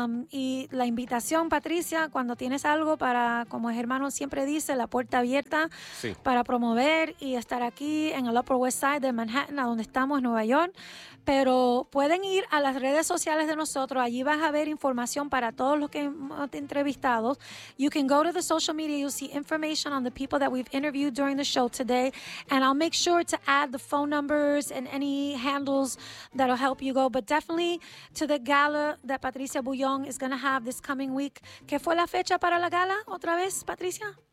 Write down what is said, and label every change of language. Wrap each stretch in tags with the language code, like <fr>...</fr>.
<es>Y la invitación, Patricia, cuando tienes algo para, como el hermano siempre dice, la puerta abierta sí. para promover y estar aquí en el Upper West Side de Manhattan, a donde estamos, Nueva York. Pero pueden ir a las redes sociales de nosotros. Allí vas a ver información para todos los que hemos entrevistado.</es> <en>You can go to the social media. You'll see information on the people that we've interviewed during the show today. And I'll make sure to add the phone numbers and any handles that'll help you go. But definitely to the gala that Patricia Bullón is going to have this coming week.</en> <es>¿Qué fue la fecha para la gala otra vez, Patricia?</es>